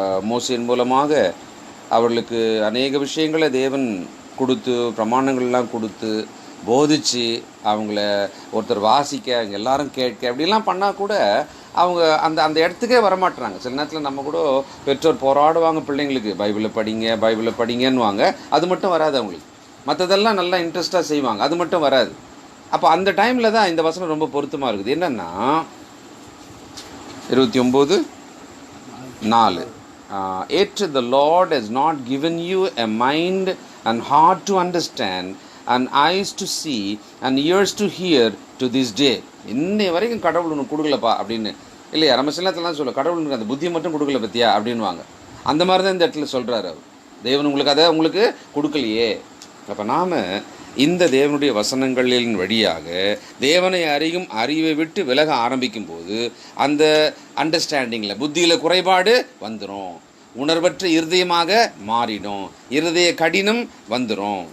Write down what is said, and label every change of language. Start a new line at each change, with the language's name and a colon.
Tamil: மோசேயின் மூலமாக அவர்களுக்கு அநேக விஷயங்களை தேவன் கொடுத்து, பிரமாணங்கள்லாம் கொடுத்து, போதிச்சு, அவங்கள ஒருத்தர் வாசிக்க, அவங்க எல்லாரும் கேட்க அப்படிலாம் பண்ணால் கூட அவங்க அந்த இடத்துக்கே வரமாட்டுறாங்க. சில நேரத்தில் நம்ம கூட பெற்றோர் போராடுவாங்க பிள்ளைங்களுக்கு, பைபிளை படிங்கன்னுவாங்க. அது மட்டும் வராது அவங்களுக்கு. மற்றதெல்லாம் நல்லா இன்ட்ரெஸ்டாக செய்வாங்க, அது மட்டும் வராது. அப்போ அந்த டைமில் தான் இந்த வசனம் ரொம்ப பொருத்தமாக இருக்குது. என்னென்னா
English: 29:4 Yet the Lord has not given you a mind and heart to understand and eyes to see and ears to hear to this day.
Tamil: இன்னை வரைக்கும் கடவுள் உனக்கு கொடுக்கலப்பா அப்படின்னு இல்லையா. நம்ம சில நேரத்துலாம் சொல்ல, கடவுளுக்கு அந்த புத்தியை மட்டும் கொடுக்கல பற்றியா அப்படின்வாங்க. அந்த மாதிரி தான் இந்த இடத்துல சொல்கிறாரு அவர். தேவன் உங்களுக்கு அதை உங்களுக்கு கொடுக்கலையே. அப்போ நாம் இந்த தேவனுடைய வசனங்களின் வழியாக தேவனை அறியும் அறிவை விட்டு விலக ஆரம்பிக்கும் போது அந்த அண்டர்ஸ்டாண்டிங்கில் புத்தியில் குறைபாடு வந்துடும், உணர்வற்ற இருதயமாக மாறிடும், இருதய கடினம் வந்துடும்.